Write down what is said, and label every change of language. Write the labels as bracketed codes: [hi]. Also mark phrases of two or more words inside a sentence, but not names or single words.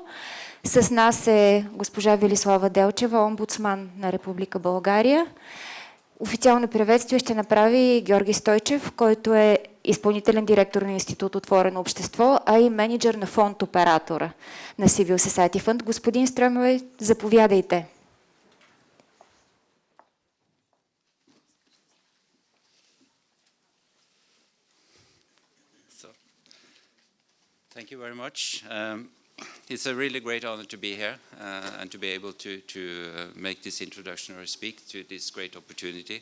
[bg] С нас е госпожа Велислава Делчева, омбудсман на Република България. Официално приветствие ще направи Георги Стойчев, който е изпълнителен директор на Институт Отворено общество, а и менеджер на фонд оператора на Civil Society Fund. Господин Стръмой, заповядайте. [en] Thank you very much. It's a really great honor to be here and to be able to make this introduction or speak to this great opportunity.